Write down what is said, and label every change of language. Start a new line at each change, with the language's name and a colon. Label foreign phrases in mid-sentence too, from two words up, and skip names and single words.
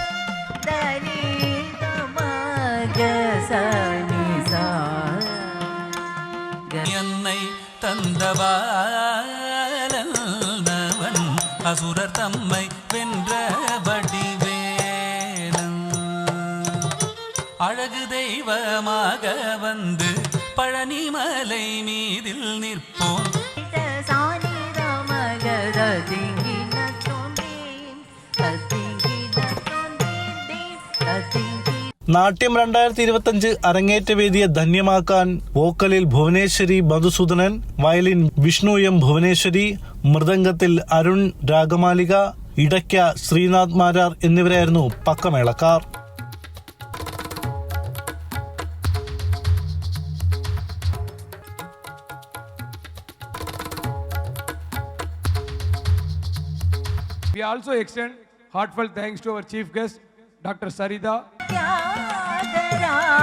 Tamil: அசுரர் தம்மை வென்ற வடிவேலன் அழகு தெய்வமாக வந்து பழனிமலை மீதில் நிற்போம்.
Malayalam: നാട്യം 2025 അരങ്ങേറ്റ വേദിയെ ധന്യമാക്കാൻ വോക്കലിൽ ഭുവനേശ്വരി മധുസൂദനൻ, വയലിൻ വിഷ്ണു എം ഭുവനേശ്വരി, മൃദംഗത്തിൽ അരുൺ രാഗമാലിക, ഇടയ്ക്ക ശ്രീനാഥ് മാരാർ എന്നിവരായിരുന്നു പക്കമേളക്കാർ.
English: We also extend heartfelt thanks to our chief guest, Dr.